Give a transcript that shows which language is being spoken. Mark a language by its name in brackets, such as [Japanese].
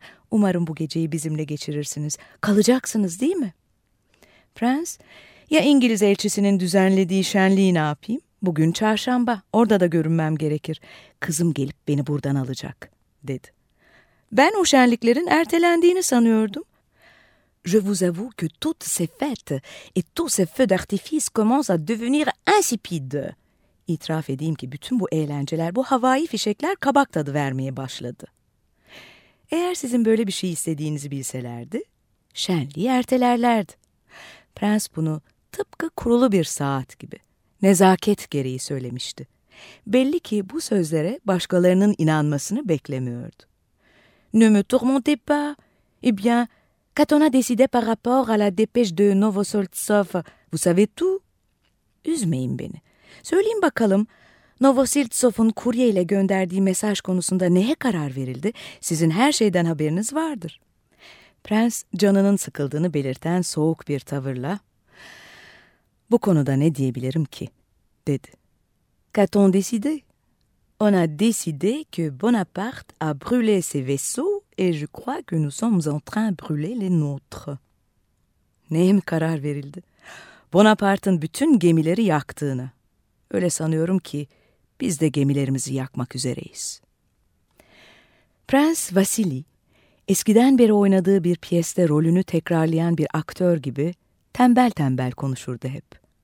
[Turkish] Umarım bu geceyi bizimle geçirirsiniz. Kalacaksınız değil mi?" Prens, "Ya İngiliz elçisinin düzenlediği şenliği ne yapayım? Bugün çarşamba, orada da görünmem gerekir. Kızım gelip beni buradan alacak," dedi. "Ben o şenliklerin ertelendiğini sanıyordum." [French] "Je vous avoue que toutes ces fêtes et tous ces feux d'artifice commencent à devenir insipides." [Turkish] İtiraf edeyim ki bütün bu eğlenceler, bu havai fişekler kabak tadı vermeye başladı. Eğer sizin böyle bir şey istediğinizi bilselerdi, şenliği ertelerlerdi. Prens bunu tıpkı kurulu bir saat gibi, nezaket gereği söylemişti. Belli ki bu sözlere başkalarının inanmasını beklemiyordu. [French] Ne me tourmentez pas. Eh bien, quand on a décidé par rapport à la dépêche de Novosoltsov, vous savez tout. [Turkish] Üzmeyin beni. Söyleyin bakalım. Novosiltsov'un kurye ile gönderdiği mesaj konusunda neye karar verildi? Sizin her şeyden haberiniz vardır. Prens canının sıkıldığını belirten soğuk bir tavırla "Bu konuda ne diyebilirim ki?" dedi. [French] "Qu'a-t-on on décidé? On a décidé que Bonaparte a brûlé ses vaisseaux et je crois que nous sommes en train de brûler les nôtres." [Turkish] Neye mi karar verildi? Bonaparte'ın bütün gemileri yaktığını. Öyle sanıyorum ki biz de gemilerimizi yakmak üzereyiz. Prens Vasili, eskiden beri oynadığı bir piyeste rolünü tekrarlayan bir aktör gibi tembel tembel konuşurdu hep.